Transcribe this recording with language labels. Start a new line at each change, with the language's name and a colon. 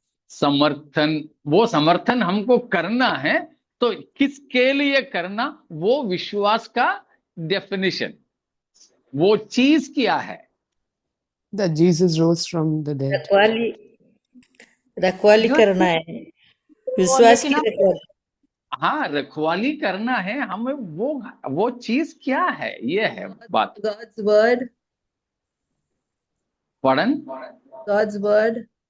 Hindi: समर्थन, वो समर्थन हमको करना है तो किसके लिए करना, वो विश्वास का डेफिनेशन, वो चीज क्या है?
English: That Jesus rose from the dead.
Hindi: रखवाली करना है, विश्वास की रखवाली। हाँ, रखवाली करना है हमें, वो चीज क्या है, ये है बात।
English: God's word. Pardon? God's word.